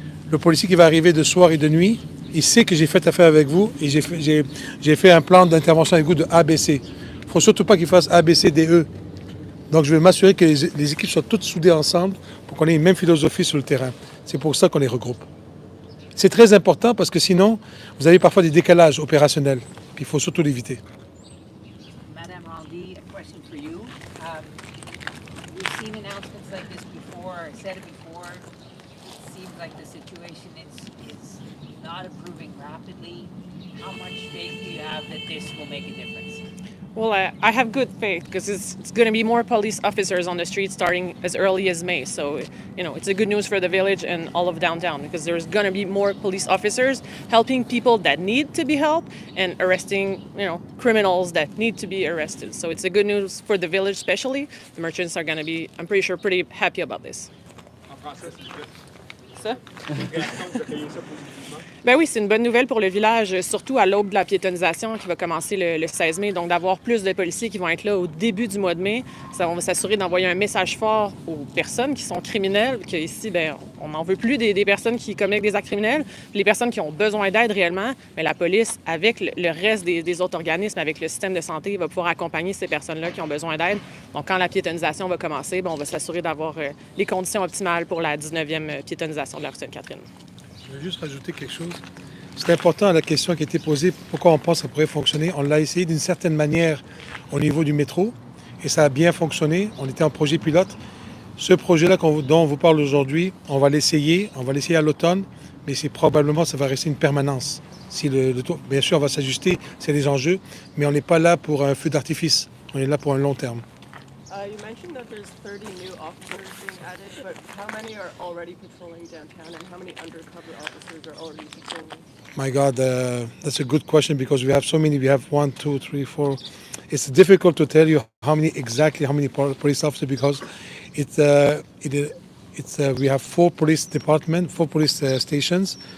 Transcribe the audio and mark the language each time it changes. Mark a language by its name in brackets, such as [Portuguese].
[French] le policier qui va arriver de soir et de nuit, il sait que j'ai fait affaire avec vous et j'ai fait un plan d'intervention avec vous de ABC. Il ne faut surtout pas qu'il fasse ABCDE. Donc je vais m'assurer que les équipes soient toutes soudées ensemble pour qu'on ait une même philosophie sur le terrain. C'est pour ça qu'on les regroupe. C'est très important parce que sinon, vous avez parfois des décalages opérationnels. Puis il faut surtout l'éviter. [English] Madame Randy, a question for you. We've seen announcements like this before. I said it before. It seems like the situation is not improving rapidly. How much faith do you have that this will make a difference? Well, I have good faith because it's going to be more police officers on the street starting as early as May. So, it's a good news for the village and all of downtown because there's going to be more police officers helping people that need to be helped and arresting, criminals that need to be arrested. So it's a good news for the village especially. The merchants are going to be, I'm pretty sure, pretty happy about this. [French] En français, s'il vous plaît. Ça? Réaction, vous accueillez ça positivement? Ben oui, c'est une bonne nouvelle pour le village, surtout à l'aube de la piétonisation qui va commencer le 16 mai. Donc, d'avoir plus de policiers qui vont être là au début du mois de mai, on va s'assurer d'envoyer un message fort aux personnes qui sont criminelles, qu'ici, on n'en veut plus des personnes qui commettent des actes criminels. Les personnes qui ont besoin d'aide réellement, la police, avec le reste des autres organismes, avec le système de santé, va pouvoir accompagner ces personnes-là qui ont besoin d'aide. Donc, quand la piétonisation va commencer, on va s'assurer d'avoir les conditions optimales pour la 19e piétonisation de la rue Sainte-Catherine. Je vais juste rajouter quelque chose. C'est important la question qui a été posée, pourquoi on pense que ça pourrait fonctionner. On l'a essayé d'une certaine manière au niveau du métro et ça a bien fonctionné. On était en projet pilote. Ce projet-là dont on vous parle aujourd'hui, on va l'essayer à l'automne, mais c'est probablement ça va rester une permanence. Si le taux, bien sûr, on va s'ajuster, c'est des enjeux, mais on n'est pas là pour un feu d'artifice. On est là pour un long terme. [English] You mentioned that there's 30 new officers being added, but how many are already patrolling downtown and how many undercover officers are already patrolling? My God, that's a good question because we have so many. We have 1, 2, 3, 4. It's difficult to tell you how many police officers because we have 4 police departments, 4 police stations.